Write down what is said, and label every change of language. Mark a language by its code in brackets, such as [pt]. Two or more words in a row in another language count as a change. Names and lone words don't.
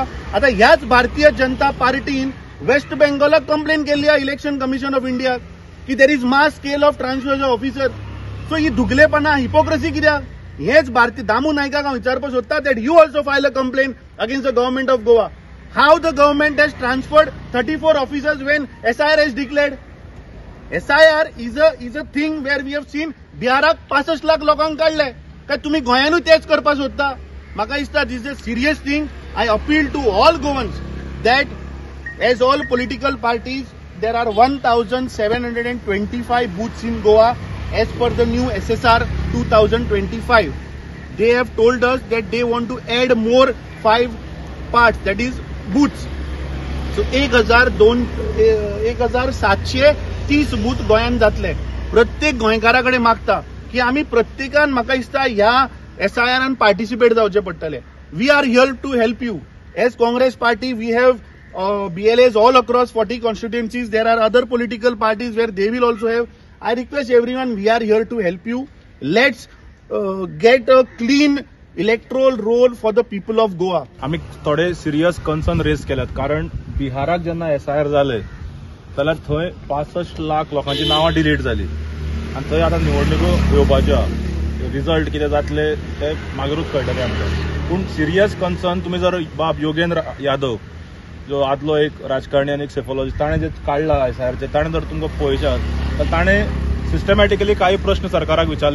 [kok] आता ह्याच भारतीय जनता पार्टीन वेस्ट बेंगॉलाक कंप्लेन केल्ली आहे इलेक्शन कमिशन ऑफ इंडिया की [en] there is mass scale of transfer of officer. [kok] सो ही दुगलेपणा हिपोक्रेसी कित्याक? हेच भारतीय दामू नायकाक हांव विचारपाक सोदता [en] that you also file a complaint against the government of Goa. How the government has transferred 34 officers when SIR has declared. SIR is a thing where we have seen [kok] बिहाराक 65 लाख लोकांक काढले. काय तुम्ही गोंयानूय तेच करपाक सोदता? म्हाका दिसता [en] this is a serious thing. I appeal to all Goans that as all political parties there are 1725 booths in Goa as per the new SSR 2025. They have told us that they want to add more 5 parts, that is booths. [kok] So 1730 बूथ गोंयान जातले. प्रत्येक गोंयकाराकडे मागता की आम्ही प्रत्येकान म्हाका दिसता ह्या SIRान पार्टिसिपेट जावचे पडटले. [en] We are here to help you. As Congress party we have BLAs all across 40 constituencies. There are other political parties where they will also have. I request everyone, we are here to help you. Let's get a clean electoral roll for the people of Goa. [kok] आम्ही थोडे [en] serious concern [kok] रेज केल्यात. कारण बिहाराक जेन्ना SIR जाले जाल्यार थंय 65 लाख लोकांची नावां डिलीट जाली आनी थंय आतां निवडणुको येवपाच्यो. रिजल्ट कितें जातले ते मागीरूच कळटलें आमकां. पूण [en] serious concern [kok] तुमी जर बाब योगेंद्र यादव जो आदलो एक राजकारणी आनी एक सेफोलॉजिस्ट ताणें जे काडला SIRचे ताणें जर तुमकां पळयशात तर ताणें सिस्टमॅटिकली काही प्रश्न सरकाराक विचारले.